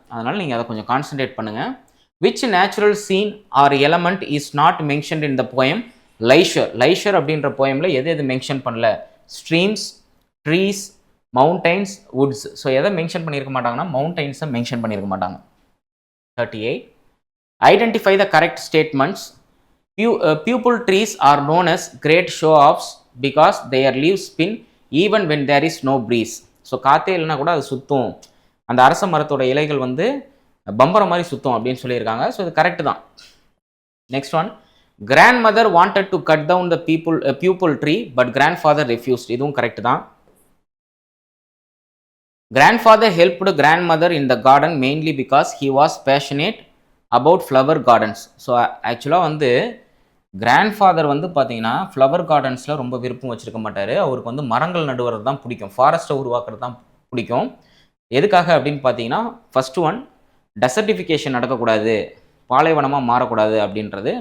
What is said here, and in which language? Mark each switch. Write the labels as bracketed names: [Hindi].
[Tamil] அதனால் நீங்கள் அதை கொஞ்சம் கான்சன்ட்ரேட் பண்ணுங்கள். [English] which natural scene or element is not mentioned in the poem leisure [Tamil] அப்படின்ற போயமில் எது மென்ஷன் பண்ணல? [English] Streams, trees, mountains, woods. [Tamil] So எதை மென்ஷன் பண்ணியிருக்க மாட்டாங்கன்னா மவுண்டைன்ஸை மென்ஷன் பண்ணியிருக்க மாட்டாங்க. [English] 38. Identify the correct statements. Pupil trees are known as great show-offs because their leaves spin even when there is no breeze. [Tamil] So காற்றே இல்லைனா கூட அது சுற்றும், அந்த அரச மரத்தோட இலைகள் வந்து பம்பரம் மாதிரி சுற்றும் அப்படின்னு சொல்லியிருக்காங்க. ஸோ இது கரெக்ட் தான். [English] Next one, grandmother wanted to cut down the pupil tree but grandfather refused. [Tamil] இதுவும் கரெக்ட் தான். [English] Grandfather helped grandmother in the garden mainly because he was passionate about flower gardens. [Tamil] So ஆக்சுவலாக வந்து grandfather வந்து பார்த்தீங்கன்னா flower கார்டன்ஸில் ரொம்ப விருப்பம் வச்சுருக்க மாட்டார். அவருக்கு வந்து மரங்கள் நடுவது தான் பிடிக்கும், ஃபாரஸ்ட்டை உருவாக்குறது தான் பிடிக்கும். எதுக்காக அப்படின்னு பார்த்தீங்கன்னா, ஃபஸ்ட்டு ஒன், டெசர்டிஃபிகேஷன் நடக்கக்கூடாது, பாலைவனமாக மாறக்கூடாது அப்படின்றது.